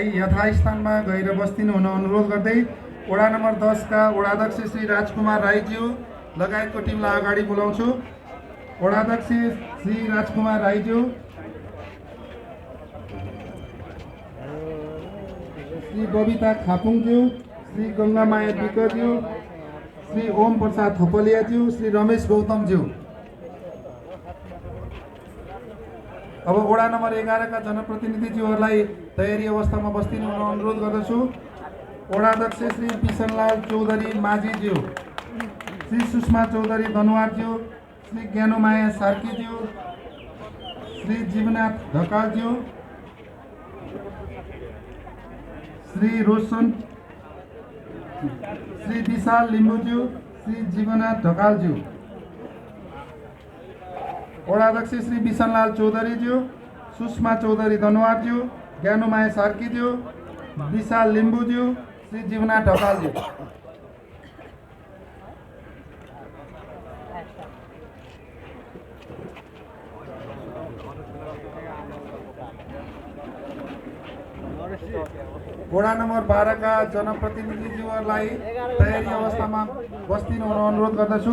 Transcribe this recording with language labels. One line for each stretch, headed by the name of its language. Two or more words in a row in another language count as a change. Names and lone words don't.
Nepali: यथास्थानमा गएर बस्दिनु हुन अनुरोध गर्दै वडा नम्बर 10 का वडाध्यक्ष श्री राजकुमार राईज्यू लगायतको टिमलाई अगाडि बोलाउँछु। वडाध्यक्ष श्री राजकुमार राईज्यू, श्री बबिता खापुङज्यू, श्री गंगामाया विकज्यू, श्री ओम प्रसाद थपलियाज्यू, श्री रमेश गौतमज्यू। अब वडा नम्बर 11 का जनप्रतिनिधिज्यूहरूलाई तयारी अवस्थामा बस्दिनु हुन अनुरोध गर्दछु। वडाध्यक्ष श्री बिसनलाल चौधरी माझीज्यू, श्री सुषमा चौधरी दनुवारज्यू, श्री ज्ञानोमाया सार्कीज्यू, श्री जीवनाथ ढकालज्यू, श्री रोशन, श्री विशाल लिम्बुज्यू, श्री जीवनाथ ढकालज्यू। वडाध्यक्ष श्री बिसनलाल चौधरीज्यू, सुषमा चौधरी दनुवारज्यू, ज्ञानोमाया सार्कीज्यू, विशाल लिम्बुज्यू, श्री जीवनाथ ढकालज्यू। वडा नम्बर 12 का जनप्रतिनिधिज्यूहरूलाई तयारी अवस्थामा बस्दिनु हुन अनुरोध गर्दछु।